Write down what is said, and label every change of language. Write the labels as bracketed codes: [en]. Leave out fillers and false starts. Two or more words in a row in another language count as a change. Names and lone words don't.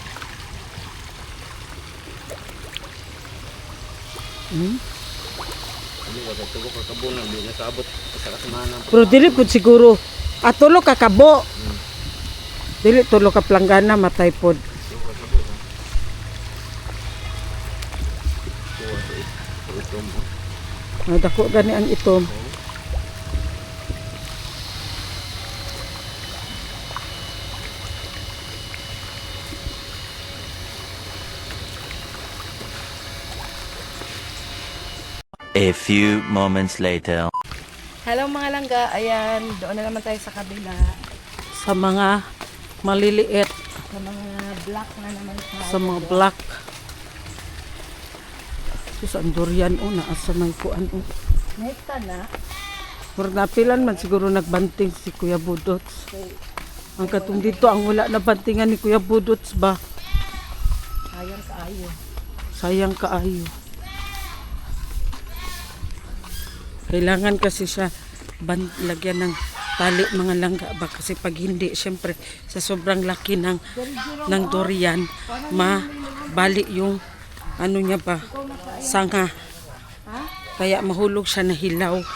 [ceb] Ano wala tugo ka kabunan di nakaabot sa kasamanan. Pero dili pud siguro. Tulo ka kabo. Dili tulo ka planggana matay pod. Dako gani ang itom. [en] A few moments later. [tl] Hello mga langga, ayan, doon na naman tayo sa kabila. Sa mga maliliit. Sa mga black na naman tayo. Sa mga black. [ceb] Sus, ang durian o, naasa may kuan o. Nesta na. Pero napilan man siguro nagbanting si Kuya Budots. Ang katong dito, ang wala na bantingan ni Kuya Budots ba? Sayang kaayo. Sayang kaayo. [tl] Kailangan kasi siya lagyan ng tali mga langga ba kasi pag hindi syempre sa sobrang laki ng durian mabali yung ano niya ba sanga kaya mahulog siya na hilaw.